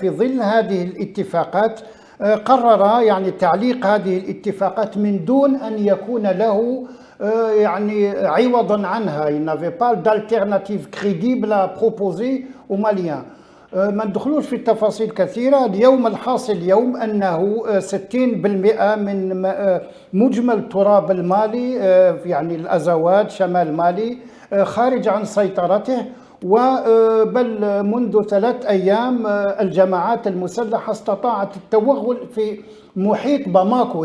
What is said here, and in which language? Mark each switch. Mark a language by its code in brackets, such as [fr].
[ar] في ظل هذه الاتفاقات قرر يعني تعليق هذه الاتفاقات من دون أن يكون له يعني عوضا عنها. [fr] Il n'avait pas d'alternative crédible à proposer aux Maliens. [ar] ما ندخلوش في التفاصيل كثيرة. اليوم الحاصل اليوم أنه 60% من مجمل تراب المالي يعني الأزواد شمال مالي خارج عن سيطرته. وبل منذ 3 أيام الجماعات المسلحة استطاعت التوغل في محيط باماكو.